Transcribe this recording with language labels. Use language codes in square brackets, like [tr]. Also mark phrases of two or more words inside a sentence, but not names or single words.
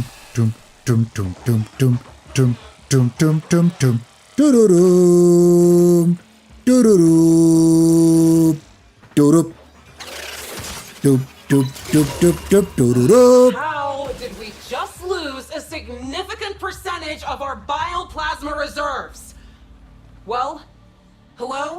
[en] tum tum tum tum tum tum tum tum tum tum tururum tururum turup tup tup tup tup tup tururup. How did we just lose a significant percentage of our bioplasma reserves? Well, hello?